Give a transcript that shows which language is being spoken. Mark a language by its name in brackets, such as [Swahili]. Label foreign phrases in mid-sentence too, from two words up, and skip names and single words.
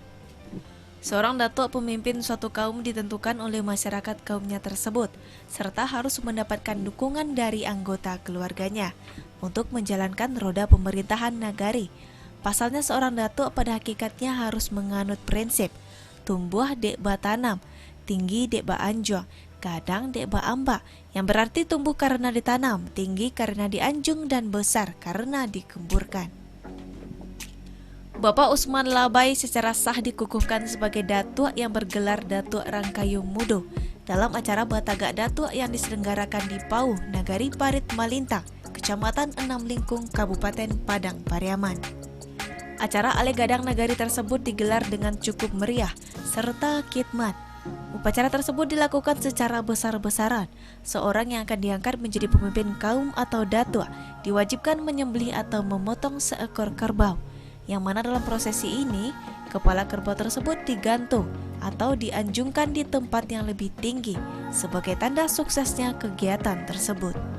[Indonesian] Seorang datuk pemimpin suatu kaum ditentukan oleh masyarakat kaumnya tersebut, serta harus mendapatkan dukungan dari anggota keluarganya untuk menjalankan roda pemerintahan nagari. Pasalnya seorang datuk pada hakikatnya harus menganut prinsip [Minangkabau] tumbuh dek ba tanam, tinggi dek ba anjung, kadang dek ba ambak, [Indonesian] yang berarti tumbuh karena ditanam, tinggi karena dianjung, dan besar karena dikemburkan. Bapak Usman Labai secara sah dikukuhkan sebagai datuk yang bergelar Datuk Rangkayung Mudo dalam acara Bataga Datuk yang diselenggarakan di Pauh, Nagari Parit Malintang, Kecamatan Enam Lingkung, Kabupaten Padang Pariaman. Acara Ale Gadang Nagari tersebut digelar dengan cukup meriah serta khidmat. Upacara tersebut dilakukan secara besar-besaran. Seorang yang akan diangkat menjadi pemimpin kaum atau datuk diwajibkan menyembelih atau memotong seekor kerbau, yang mana dalam prosesi ini kepala kerbau tersebut digantung atau dianjungkan di tempat yang lebih tinggi sebagai tanda suksesnya kegiatan tersebut.